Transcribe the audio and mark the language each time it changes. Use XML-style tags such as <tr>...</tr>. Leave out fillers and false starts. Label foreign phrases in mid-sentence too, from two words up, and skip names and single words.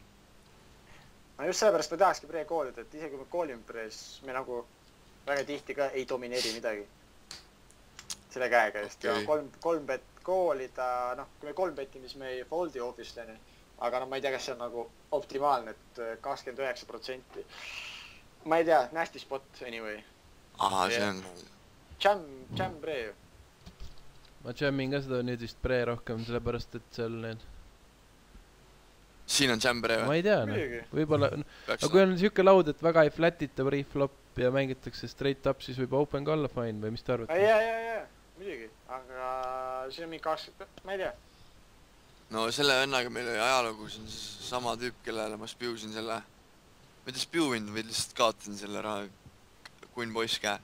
<et>Just sellepärast me tahakski pre-koolida, et isegi kui me koolime pre, siis me nagu väga tihti ka ei domineeri midagi. Selle käega just. Ja 3 bet koolida, noh, kui me 3 betime, siis me ei foldi office'leni. Aga no ma ei tea, kas see on nagu optimaalne, et 29%. Ma ei tea,</et> <en>nasty spot anyway.</en> <et>Aha, see on...</et> <en>Jam pre ju.</en> <et>Ma jammin ka seda nüüd vist pre rohkem, sellepärast, et seal need... Siin on</et> <en>jam pre</en> <et>või? Ma ei tea, noh. Võib-olla... Aga kui on siuke laud, et väga ei flatita pre-flop ja mängitakse</et> <en>straight up,</en> <et>siis võib open ka olla fine või mis te arvate? Jaa, muidugi. Aga siin on mingi 20... Ma ei tea. No selle vennaga meil oli ajalugu, see on sama tüüp, kellele ma spiusin selle... Ma ei tea spiuvinud, või lihtsalt kaotasin selle raha kunn poiss käe.</et>